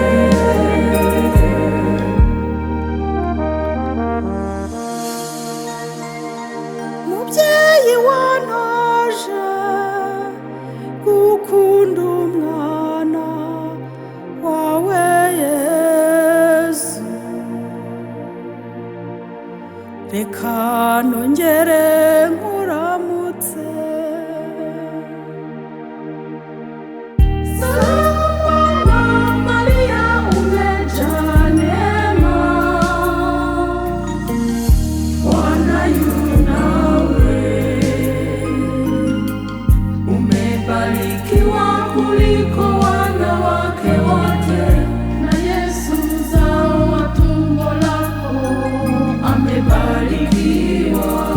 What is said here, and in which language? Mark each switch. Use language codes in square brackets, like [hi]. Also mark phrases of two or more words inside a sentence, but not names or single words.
[rw] Mubyeyi wantoje gukunda umwana wawe Yesu, reka nongere nkuramutse. [sw] Salama Maria umejaa neema, Bwana yu nawe, umebarikiwa kuliko wanawake wote, na Yesu mzao wa tumbo lako amebarikiwa.